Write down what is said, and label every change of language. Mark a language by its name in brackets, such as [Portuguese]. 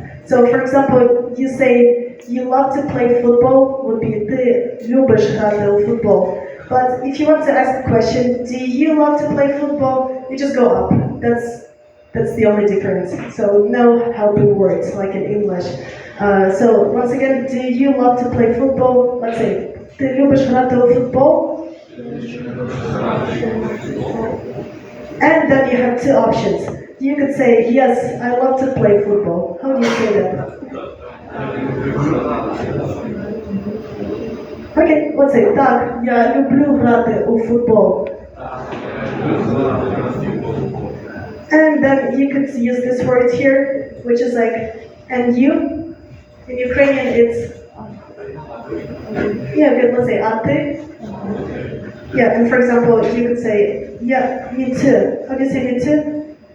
[English] So for example, you say, you love to play football, would be [Ukrainian] ти любиш грати у футбол. [English] But if you want to ask the question, do you love to play football? You just go up. That's the only difference. So no helping words like in English. So once again, do you love to play football? Let's say, [Ukrainian] ти любиш грати у футбол? [English] And then you have two options. You could say, yes, I love to play football. How do you say that? Okay, let's say, [Ukrainian] так, я люблю грати у футбол. [English] And then you could use this word here, which is like, and you? In Ukrainian, it's, yeah, good, let's say, [Ukrainian] а ты? [English] Yeah, and for example, you could say, yeah, me too. How do you say me too?